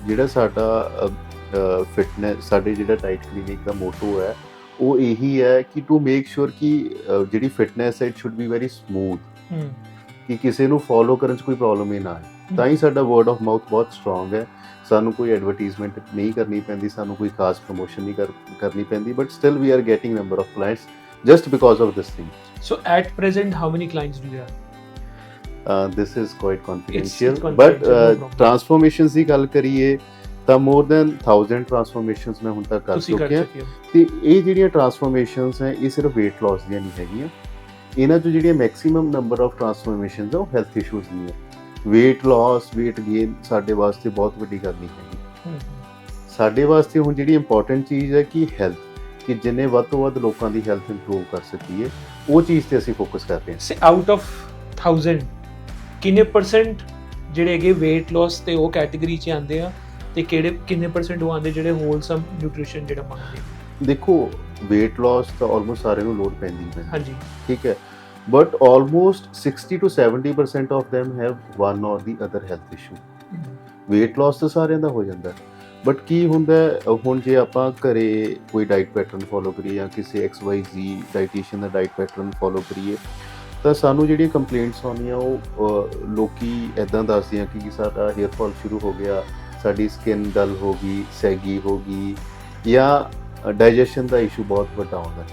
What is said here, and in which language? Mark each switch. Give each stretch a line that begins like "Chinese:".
Punjabi: ਜਿਹੜਾ ਸਾਡਾ ਫਿਟਨੈਸ, ਸਾਡੇ ਜਿਹੜਾ ਡਾਈਟ ਕਲੀਨਿਕ ਦਾ ਮੋਟੋ ਹੈ, ਉਹ ਇਹੀ ਹੈ ਕਿ
English: to make sure
Punjabi: ਕਿ ਜਿਹੜੀ ਫਿਟਨੈਸ ਹੈ
English: it should be very smooth,
Punjabi: ਕਿ ਕਿਸੇ ਨੂੰ ਫੋਲੋ ਕਰਨ 'ਚ ਕੋਈ ਪ੍ਰੋਬਲਮ ਹੀ ਨਾ ਆਏ। ਤਾਂ ਹੀ ਸਾਡਾ
English: word of mouth
Punjabi: ਬਹੁਤ ਸਟਰੋਂਗ ਹੈ। ਸਾਨੂੰ ਕੋਈ ਐਡਵਰਟੀਜ਼ਮੈਂਟ ਨਹੀਂ ਕਰਨੀ ਪੈਂਦੀ, ਸਾਨੂੰ ਕੋਈ ਖਾਸ ਪ੍ਰਮੋਸ਼ਨ ਨਹੀਂ ਕਰਨੀ ਪੈਂਦੀ,
English: But still we are getting number of clients just because of this thing. So at present, how many clients do you have? This is quite confidential, but
Punjabi: transformations ਦੀ ਗੱਲ ਕਰੀਏ ਤਾਂ
English: more than 1000 transformations
Punjabi: ਮੈਂ ਹੁਣ ਤੱਕ ਕਰ ਚੁੱਕਿਆ। ਤੇ ਇਹ ਜਿਹੜੀਆਂ transformations ਹੈ, ਇਹ ਸਿਰਫ weight loss ਦੀਆਂ ਨਹੀਂ ਹੈਗੀਆਂ, ਇਹਨਾਂ 'ਚੋਂ ਜਿਹੜੀਆਂ ਮੈਕਸਿਮਮ ਨੰਬਰ ਆਫ ਟਰਾਂਸਫੋਰਮੇਸ਼ਨਸ ਆ ਉਹ ਹੈਲਥ ਇਸ਼ੂਜ਼ ਦੀਆਂ। weight loss weight gain ਸਾਡੇ ਵਾਸਤੇ ਬਹੁਤ ਵੱਡੀ ਗੱਲ ਨਹੀਂ ਹੈਗੀ। ਸਾਡੇ ਵਾਸਤੇ ਹੁਣ ਜਿਹੜੀ ਇੰਪੋਰਟੈਂਟ ਚੀਜ਼ ਹੈ ਕਿ ਹੈਲਥ, ਕਿ ਜਿੰਨੇ ਵੱਧ ਤੋਂ ਵੱਧ ਲੋਕਾਂ ਦੀ ਹੈਲਥ ਇੰਪਰੂਵ ਕਰ ਸਕੀਏ, ਉਹ ਚੀਜ਼ ਤੇ ਅਸੀਂ ਫੋਕਸ ਕਰ ਰਹੇ ਹਾਂ।
English: say out of 1000
Punjabi: ਕਿੰਨੇ ਪਰਸੈਂਟ ਜਿਹੜੇ ਹੈਗੇ weight loss ਤੇ ਉਹ ਕੈਟਾਗਰੀ 'ਚ ਆਉਂਦੇ ਆ ਤੇ ਕਿੰਨੇ ਪਰਸੈਂਟ ਉਹ ਆਉਂਦੇ ਜਿਹੜੇ ਹੋਲਸਮ ਨਿਊਟ੍ਰੀਸ਼ਨ ਜਿਹੜਾ ਮੰਗਦੇ? ਦੇਖੋ weight loss ਤਾਂ ਆਲਮੋਸਟ ਸਾਰਿਆਂ ਨੂੰ ਲੋੜ ਪੈਂਦੀ ਹੈ, ਹਾਂਜੀ, ਠੀਕ ਹੈ,
English: But almost 60 to 70% of them have one or the other health issue।
Punjabi: weight loss ਤਾਂ ਸਾਰਿਆਂ ਦਾ ਹੋ ਜਾਂਦਾ, ਬਟ ਕੀ ਹੁੰਦਾ ਹੁਣ ਜੇ ਆਪਾਂ ਘਰੇ ਕੋਈ ਡਾਈਟ ਪੈਟਰਨ ਫੋਲੋ ਕਰੀਏ ਜਾਂ ਕਿਸੇ XYZ ਡਾਈਟੀਸ਼ੀਅਨ ਦਾ ਡਾਈਟ ਪੈਟਰਨ ਫੋਲੋ ਕਰੀਏ ਤਾਂ ਸਾਨੂੰ ਜਿਹੜੀਆਂ ਕੰਪਲੇਂਟਸ ਆਉਂਦੀਆਂ ਉਹ ਲੋਕੀ ਇੱਦਾਂ ਦੱਸਦੇ ਆ ਕਿ ਸਾਡਾ ਹੇਅਰ ਫਾਲ ਸ਼ੁਰੂ ਹੋ ਗਿਆ, ਸਾਡੀ ਸਕਿਨ ਡਲ ਹੋ ਗਈ, ਸੈਗੀ ਹੋ ਗਈ, ਜਾਂ ਡਾਈਜੈਸ਼ਨ ਦਾ ਇਸ਼ੂ ਬਹੁਤ ਵੱਡਾ ਆਉਂਦਾ।